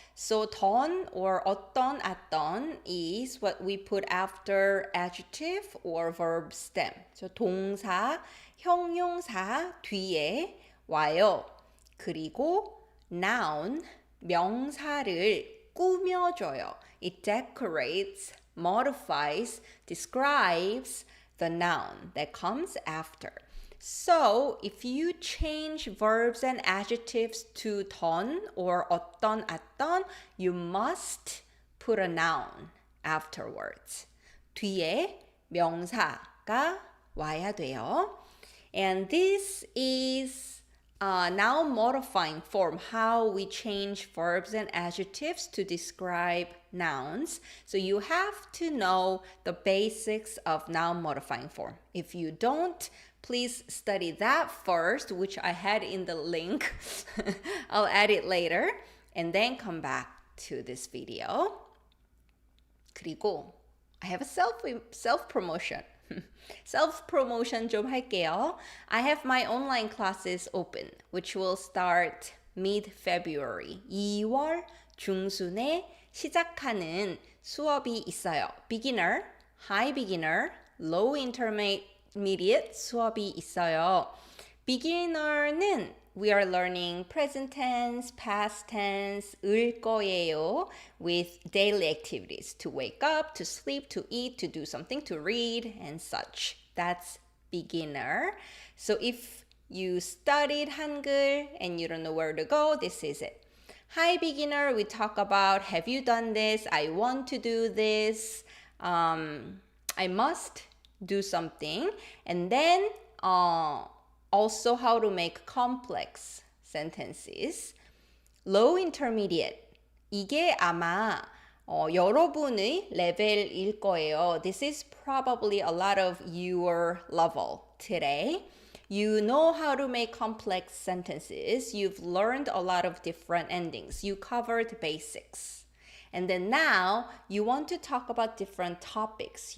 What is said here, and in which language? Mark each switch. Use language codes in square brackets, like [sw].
[en] So 던 or 어떤 is what we put after adjective or verb stem. [ko] So 동사, 형용사 뒤에 와요. 그리고 noun, 명사를 꾸며줘요. [en] It decorates, modifies, describes the noun that comes after. So if you change verbs and adjectives to 던 or 어떤, you must put a noun afterwards. [ko] 뒤에 명사가 와야 돼요. [en] And this is noun modifying form, how we change verbs and adjectives to describe nouns. So you have to know the basics of noun modifying form. If you don't, please study that first, which I had in the link. I'll add it later and then come back to this video. [ko] 그리고 [en] I have a self promotion. self promotion [ko] 좀 할게요. [en] I have my online classes open, which will start mid-February. [ko] 2월 중순에 시작하는 수업이 있어요. [en] Beginner, high beginner, low intermediate [ko] 수업이 있어요. [en] Beginner는 we are learning present tense, past tense, 을 거예요 with daily activities to wake up, to sleep, to eat, to do something, to read, and such. That's beginner. So if you studied Hangul and you don't know where to go, this is it. Hi beginner, we talk about have you done this? I want to do this. I must do something. And then also how to make complex sentences. Low intermediate. [ko] 이게 아마 여러분의 레벨일 거예요. [en] This is probably a lot of your level today. You know how to make complex sentences. You've learned a lot of different endings. You covered basics. And then now you want to talk about different topics.